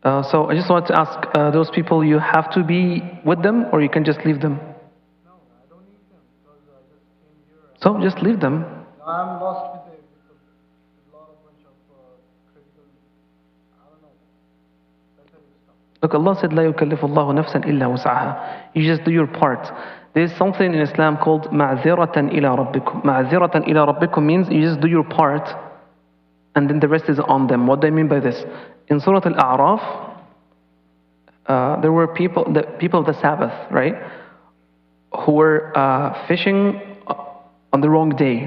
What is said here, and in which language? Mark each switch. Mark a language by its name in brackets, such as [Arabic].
[English] So I just wanted to ask those people, you have to be with them or you can just leave them? No, I don't need them because I just came here. So just leave them. I'm lost with it because there's a lot of bunch of critical, I don't know, better stuff. Look, Allah said, [Arabic] لا يكلف الله نفسا إلا وسعها. [English] You just do your part. There's something in Islam called [Arabic] معذرة إلى ربكم. [English] معذرة إلى ربكم means you just do your part and then the rest is on them. What do I mean by this? In Surah Al-A'raf, there were people of the Sabbath, right, who were fishing on the wrong day.